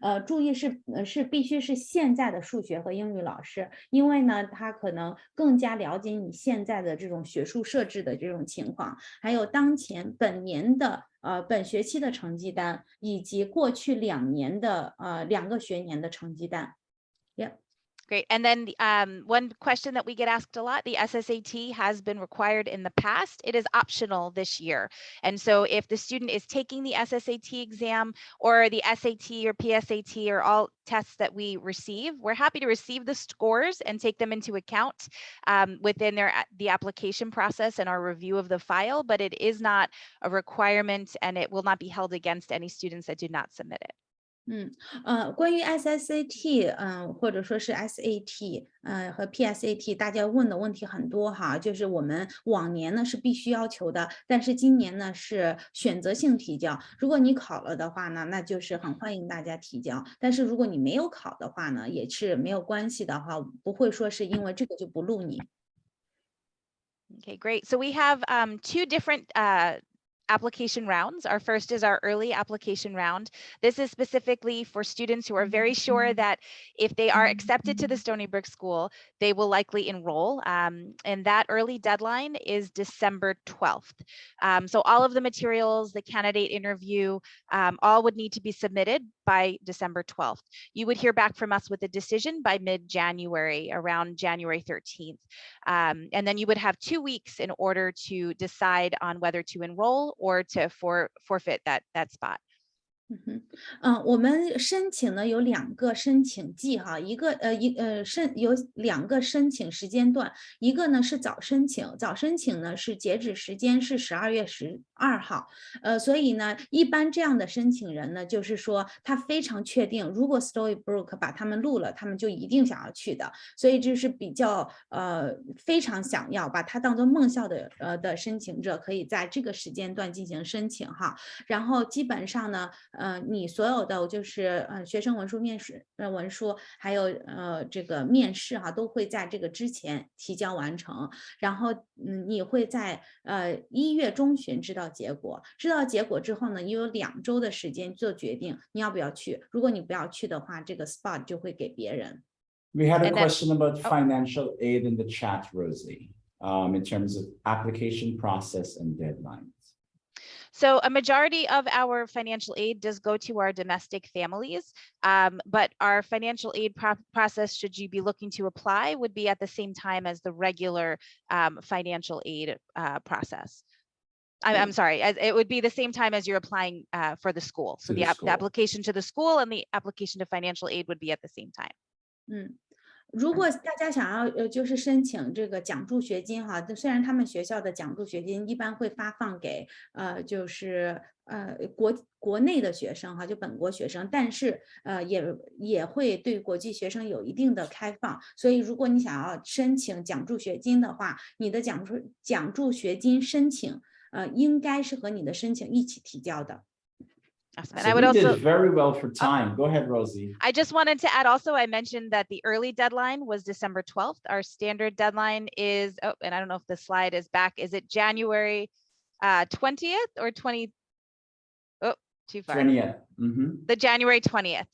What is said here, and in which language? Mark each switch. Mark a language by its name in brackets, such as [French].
[Chinese] 注意是必须是现在的数学和英语老师，因为呢他可能更加了解你现在的这种学术设置的这种情况，还有当前本年的本学期的成绩单，以及过去2年的2个学年的成绩单。 [English] Yeah. Great. And then one question that we get asked a lot, the SSAT has been required in the past. It is optional this year. And so if the student is taking the SSAT exam or the SAT or PSAT or all tests that we receive, we're happy to receive the scores and take them into account within the application process and our review of the file, but it is not a requirement and it will not be held against any students that do not submit it. [Chinese] 关于 SSAT，或者说是 SAT，和 PSAT， 大家问的问题很多哈，就是我们往年呢是必须要求的，但是今年呢是选择性提交。如果你考了的话呢，那就是很欢迎大家提交。但是如果你没有考的话呢，也是没有关系的哈，不会说是因为这个就不录你。 [English] Okay, great. So we have 2 different application rounds. Our first is our early application round. This is specifically for students who are very sure that if they are accepted to the Stony Brook School, they will likely enroll. And that early deadline is December 12th. So all of the materials, the candidate interview, all would need to be submitted by December 12th. You would hear back from us with a decision by mid-January, around January 13th. And then you would have 2 weeks in order to decide on whether to enroll or to forfeit that spot. [Chinese] 我们申请呢有2个申请季哈，有2个申请时间段，一个呢是早申请，早申请呢是截止时间是12月12号，所以呢，一般这样的申请人呢，就是说他非常确定，如果 Stony Brook 把他们录了，他们就一定想要去的，所以这是比较非常想要把它当做梦校的申请者，可以在这个时间段进行申请哈。然后基本上呢，你所有的就是学生文书、面试文书，还有这个面试哈，都会在这个之前提交完成。然后你会在1月中旬知道结果，知道结果之后呢，你有2周的时间做决定，你要不要去。如果你不要去的话，这个 spot 就会给别人。 [English] We had a And then- question about financial aid in the chat, Rosie, in terms of application process and deadlines. So a majority of our financial aid does go to our domestic families, but our financial aid process, should you be looking to apply, would be at the same time as the regular financial aid process. I'm sorry, it would be the same time as you're applying for the school. So the application to the school and the application to financial aid would be at the same time. [Chinese] 如果大家想要就是申请这个奖助学金哈，虽然他们学校的奖助学金一般会发放给就是国内的学生哈，就本国学生，但是也会对国际学生有一定的开放。所以如果你想要申请奖助学金的话，你的奖助学金申请应该是和你的申请一起提交的。 [English] Awesome. And So I would we also did very well for time. Go ahead, Rosie. I just wanted to add also, I mentioned that the early deadline was December 12th. Our standard deadline is, and I don't know if the slide is back. Is it January 20th or 20? Oh, too far. 20th. The January 20th.